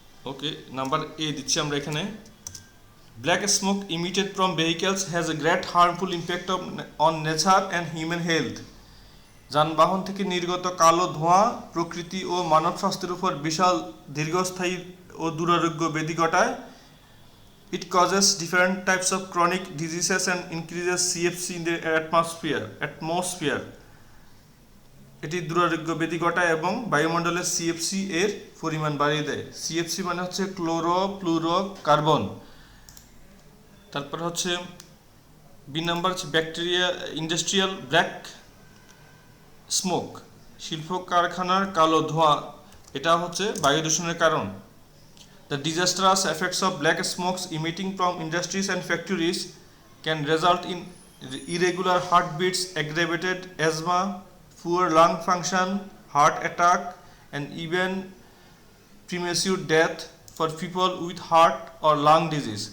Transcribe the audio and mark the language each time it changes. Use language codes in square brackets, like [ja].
[en] okay, [bn] number A দিচ্ছি আমরা এখানে। [en] Black smoke emitted from vehicles has a great harmful impact on nature and human health. [bn] যানবাহন থেকে নির্গত কালো ধোঁয়া প্রকৃতি ও মানব স্বাস্থ্যের উপর বিশাল দীর্ঘস্থায়ী ও দুরারোগ্য ব্যাধি ঘটায়। [en] It causes different types of chronic diseases and increases CFC in the atmosphere. [bn] এটি দুরারোগ্য ব্যাধি ঘটায় এবং বায়ুমণ্ডলের সিএফসি এর পরিমাণ বাড়িয়ে দেয়। সিএফসি মানে হচ্ছে ক্লোরোফ্লুরোকার্বন। তারপর হচ্ছে বি নাম্বার হচ্ছে ব্যাকটেরিয়া [en] industrial black smoke, [bn] শিল্প কারখানার কালো ধোঁয়া। এটা হচ্ছে বায়ু দূষণের কারণ। [en] The disastrous effects of black smokes emitting from industries and factories can result in irregular heartbeats, aggravated asthma, poor lung function, heart attack, and even premature death for people with heart or lung disease.